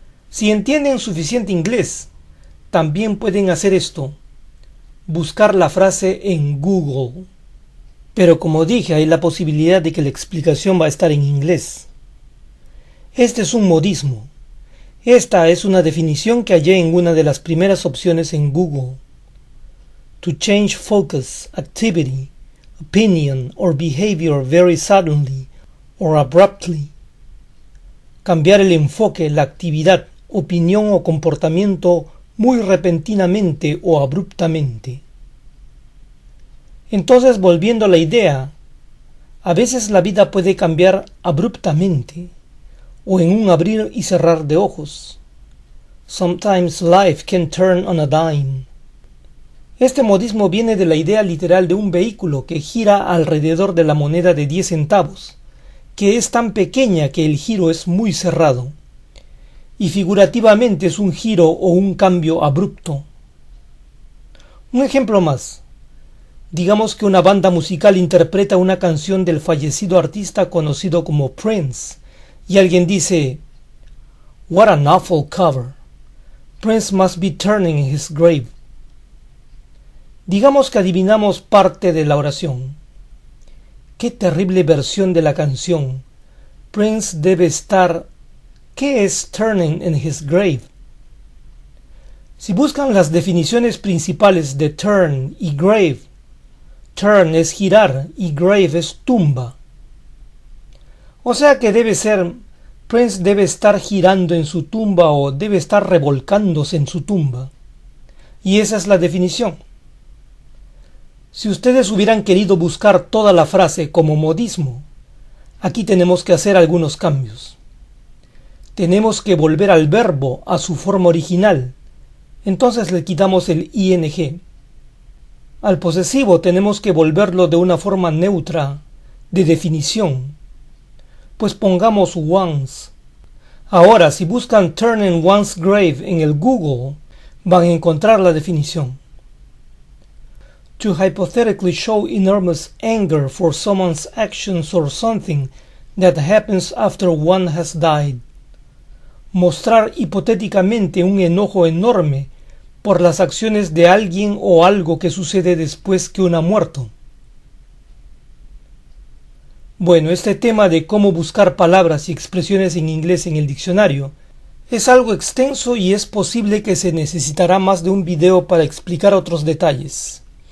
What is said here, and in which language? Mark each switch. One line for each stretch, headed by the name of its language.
Spanish: Si entienden suficiente inglés, también pueden hacer esto: buscar la frase en Google. Pero como dije, hay la posibilidad de que la explicación va a estar en inglés. Este es un modismo. Esta es una definición que hallé en una de las primeras opciones en Google.
English: To change focus, activity, opinion or behavior very suddenly or abruptly.
Spanish: Cambiar el enfoque, la actividad, opinión o comportamiento muy repentinamente o abruptamente. Entonces, volviendo a la idea, a veces la vida puede cambiar abruptamente o en un abrir y cerrar de ojos.
English: Sometimes life can turn on a dime.
Spanish: Este modismo viene de la idea literal de un vehículo que gira alrededor de la moneda de 10 centavos, que es tan pequeña que el giro es muy cerrado, y figurativamente es un giro o un cambio abrupto. Un ejemplo más. Digamos que una banda musical interpreta una canción del fallecido artista conocido como Prince, y alguien dice,
English: "What an awful cover. Prince must be turning in his grave."
Spanish: Digamos que adivinamos parte de la oración. ¡Qué terrible versión de la canción! Prince debe estar... ¿Qué es
English: turning in his grave?
Spanish: Si buscan las definiciones principales de turn y grave, turn es girar y grave es tumba. O sea que debe ser, Prince debe estar girando en su tumba o debe estar revolcándose en su tumba. Y esa es la definición. Si ustedes hubieran querido buscar toda la frase como modismo, aquí tenemos que hacer algunos cambios. Tenemos que volver al verbo a su forma original, entonces le quitamos el ing. Al posesivo tenemos que volverlo de una forma neutra, de definición, pues pongamos once. Ahora, si buscan
English: turn in one's grave
Spanish: en el Google, van a encontrar la definición.
English: To hypothetically show enormous anger for someone's actions or something that happens after one has died.
Spanish: Mostrar hipotéticamente un enojo enorme por las acciones de alguien o algo que sucede después que uno ha muerto. Bueno, este tema de cómo buscar palabras y expresiones en inglés en el diccionario es algo extenso y es posible que se necesitará más de un video para explicar otros detalles.